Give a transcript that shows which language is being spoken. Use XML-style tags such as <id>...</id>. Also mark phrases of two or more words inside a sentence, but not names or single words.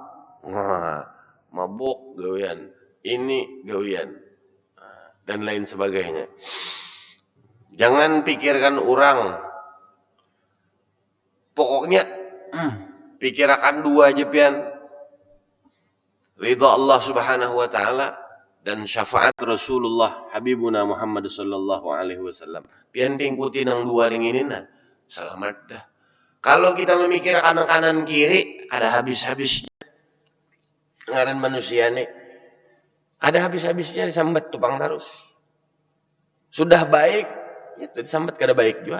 <bjn>Wah, mabuk gawian. Ini gawian. Dan lain sebagainya. Jangan pikirkan orang. Pokoknya pikirkan dua aja pian. Ridha Allah</bjn> <ar>سبحانه وتعالى</ar> <bjn>dan syafaat Rasulullah Habibuna Muhammad</bjn> <ar>صلى الله عليه وسلم.</ar> <bjn>Pian tingkuti nang dua ring ini nah. Selamat dah. Kalau kita memikirkan kanan kiri ada habis-habisnya. Ngaran manusia nih. Ada habis-habisnya disambat tupang terus. Sudah baik, itu disambat kada baik juga.</bjn>